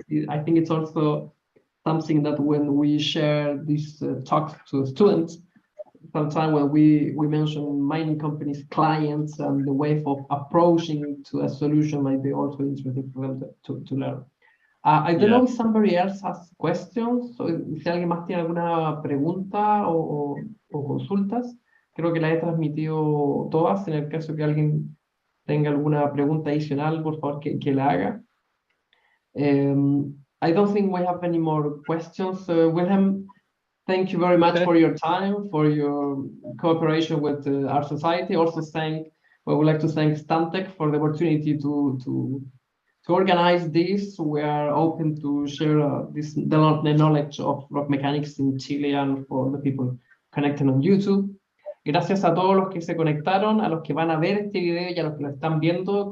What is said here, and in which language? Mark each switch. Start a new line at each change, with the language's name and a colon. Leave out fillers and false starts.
English: I think it's also something that when we share these talks to students, sometimes when we mention mining companies, clients, and the way of approaching to a solution might be also interesting for them to learn. I don't know if somebody else has questions.
Spanish: Si alguien más tiene alguna pregunta o consultas, creo que las he transmitido todas. En el caso que alguien tenga alguna pregunta adicional, por favor que la haga.
English: I don't think we have any more questions. Wilhelm, thank you very much for your time, for your cooperation with our society. Also, we would like to thank Stantec for the opportunity to organize this. We are open to share the knowledge of rock mechanics in Chile and for the people connected on YouTube.
Spanish: Gracias a todos los que se conectaron, a los que van a ver este video y a los que lo están viendo.